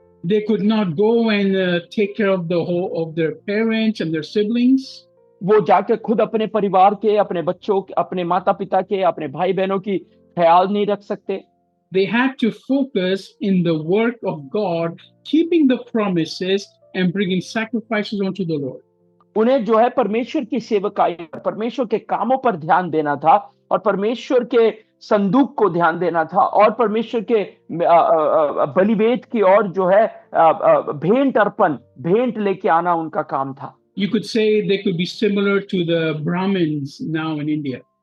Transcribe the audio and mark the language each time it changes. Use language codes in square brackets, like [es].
[en] They could not go and take care of of their parents and their siblings. [hi] वो जाकर खुद अपने परिवार के, अपने बच्चों के, अपने माता पिता के, अपने भाई बहनों की ख्याल नहीं रख सकते। [en] They had to focus in the work of God, keeping the promises and bringing sacrifices unto the Lord. [hi] उन्हें जो है परमेश्वर की सेवकाई, परमेश्वर के कामों पर ध्यान देना था और परमेश्वर के संदूक को ध्यान देना था और परमेश्वर के बलिवेद की ओर जो है भेंट लेके आना उनका काम था। [en] You could say they could be similar to the Brahmins now in India.